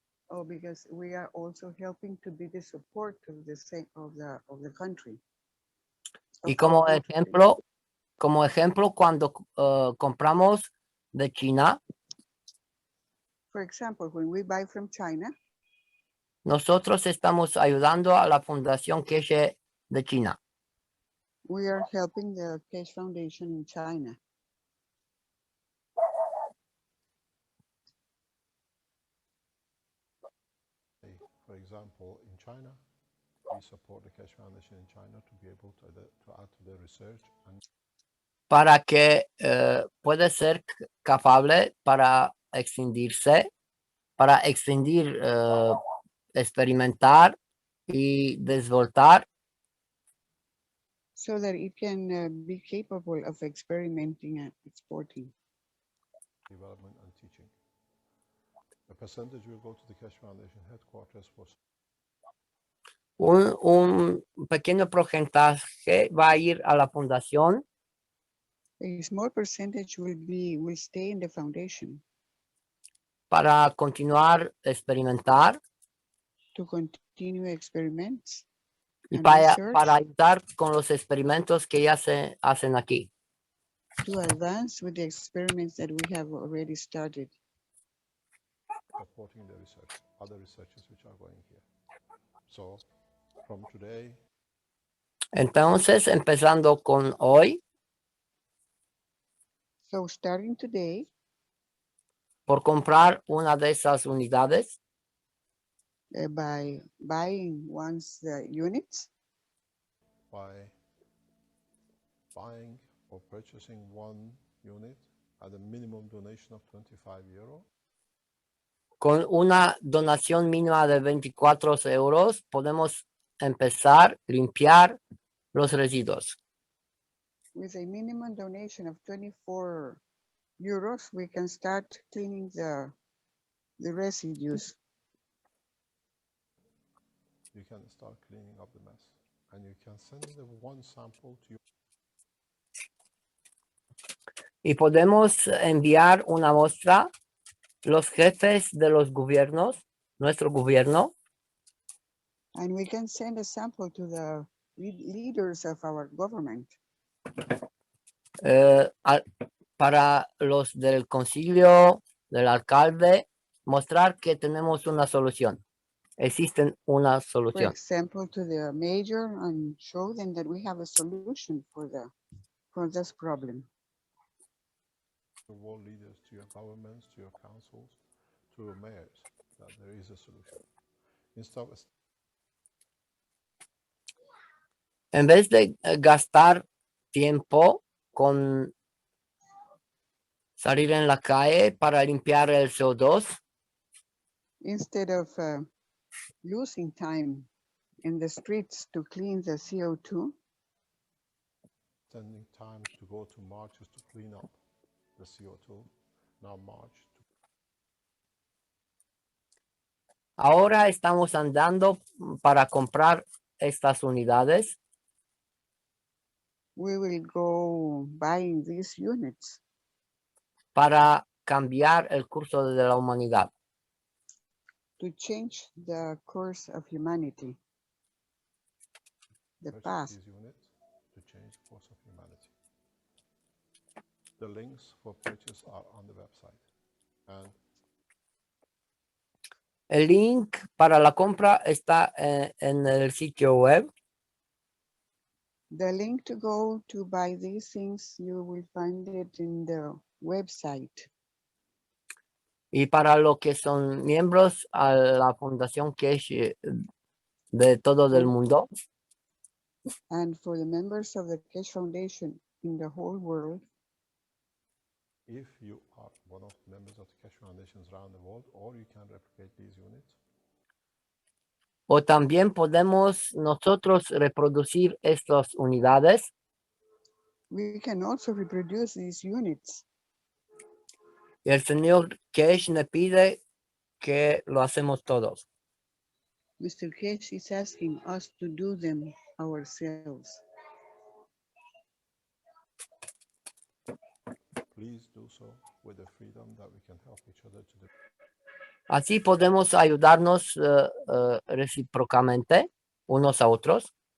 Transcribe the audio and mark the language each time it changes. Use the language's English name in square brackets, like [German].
[English] Oh, because we are also helping to be the support of the country. [Spanish] Y como ejemplo, cuando compramos de China. [English] For example, when we buy from China. [Spanish] Nosotros estamos ayudando a la Fundación Cash de China. [English] We are helping the Cash Foundation in China. For example, in China, we support the Cash Foundation in China to be able to add to their research. [Spanish] Para que puede ser capaz para extenderse, para extender, experimentar y desvoltar. [English] So that it can be capable of experimenting and exporting. Development and teaching. A percentage will go to the Cash Foundation headquarters for. [Spanish] Un pequeño porcentaje va a ir a la fundación. [English] A small percentage will stay in the foundation. [Spanish] Para continuar experimentar. [English] To continue experiments. [Spanish] Y para ayudar con los experimentos que ya se hacen aquí. [English] To advance with the experiments that we have already started. Supporting the research, other researchers which are going here. So, from today. [Spanish] Entonces, empezando con hoy. [English] So, starting today. [Spanish] Por comprar una de esas unidades. [English] By buying one's units. by buying or purchasing one unit at a minimum donation of 25 euro. [Spanish] Con una donación mínima de 24 euros podemos empezar a limpiar los residuos. [English] With a minimum donation of 24 euros, we can start cleaning the residues. You can start cleaning up the mess. And you can send the one sample to your [Spanish] Y podemos enviar una muestra los jefes de los gobiernos, nuestro gobierno, [English] And we can send a sample to the leaders of our government. [Spanish] para los del concilio, del alcalde, mostrar que tenemos una solución. Existe una [English] For [Spanish] solución. [English] example, to the mayor and show them that we have a solution for this problem. world leaders, to your governments, to your councils, to your mayors, that there is a solution. Instead of [Spanish] En vez de gastar tiempo con salir en la calle para limpiar el CO2, [English] Instead of losing time in the streets to clean the CO2, spending time to go to marches to clean up the CO2, now march to [Spanish] ahora estamos andando para comprar estas unidades [English] we will go buying these units [Spanish] para cambiar el curso de la humanidad. [English] to change the course of humanity, the purchase past. these units to change the course of humanity. The links for purchase are on the website. And [Spanish] El link para la compra está en el sitio web. [English] The link to go to buy these things, you will find it in the website. [Spanish] Y para los que son miembros a la Fundación Cash de todo el mundo, [English] And for the members of the Cash Foundation in the whole world, if you are one of the members of the Cash Foundations around the world, or you can replicate these units, [Spanish] o también podemos nosotros reproducir estas unidades [English] we can also reproduce these units. [Spanish] y el señor Cash me pide que lo hacemos todos. [English] Mr. Cash is asking us to do them ourselves. please do so with the freedom that we can help each other to do. [Spanish] Así podemos ayudarnos recíprocamente unos a otros